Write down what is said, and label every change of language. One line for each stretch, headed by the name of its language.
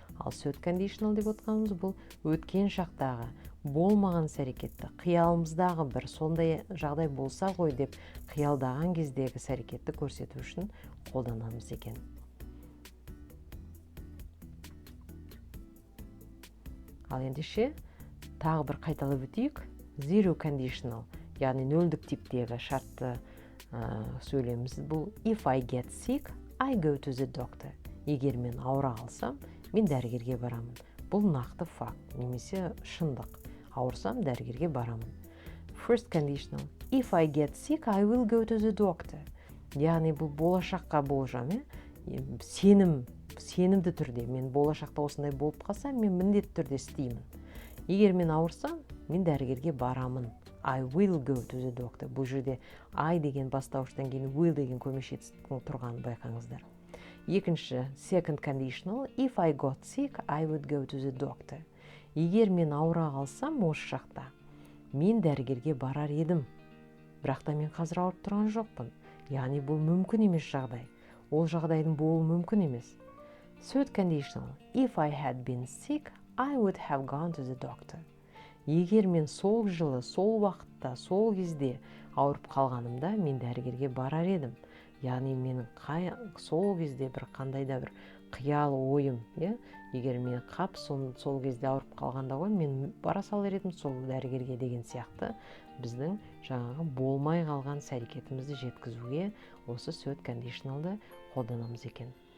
Kazakh: Ал third conditional деп отырғанымыз бұл өткен шақтағы болмаған іс-әрекетті, қиялымыздағы бір сондай жағдай болса ғой деп қиялдаған кездегі іс-әрекетті көрсету үшін қолданамыз екен. Ал ендеше тағы бір қайталап өтейік.
English: Zero conditional,
Kazakh: яғни нөлдік типтегі шартты сөйлеміміз бұл
English: if I get sick, I go to the doctor.
Kazakh: Егер мен ауыра қалсам, мен дәрігерге барамын. Бұл нақты факт, немесе шындық. Ауырсам, дәрігерге барамын.
English: First conditional, if I get sick, I will go to the doctor.
Kazakh: Яғни бұл болашаққа болжам, сенімді түрде, мен болашақта осындай болып қалсам, мен міндетті түрде істеймін. Егер мен ауырсам, мен дәрігерге барамын.
English: I will go to the doctor.
Kazakh: Бұл жерде I деген бастауыштан кейін will деген көмешеттің тұрғанын байқаңыздар. Екінші,
English: second conditional, if I got sick, I would go to the doctor.
Kazakh: Егер мен ауыра қалсам осы шақта, мен дәрігерге барар едім. Бірақ та мен қазір ауырып тұрған жоқпын. Яғни бұл мүмкін емес жағдай. Ол жағдайдың болуы мүмкін емес.
English: Third conditional, if I had been sick, I would have gone to the doctor.
Kazakh: Егер мен сол жылы, сол уақытта, сол кезде ауырып қалғанымда, мен дәрігерге барар едім. Яғни менің сол кезде бір қандай да бір қиял ойым, егер мен сол кезде ауырып қалғанда ғой, мен бара салар едім сол дәрігерге деген сияқты біздің жаңағы болмай қалған іс-әрекетімізді жеткізуге осы third conditionalды қолданамыз екен.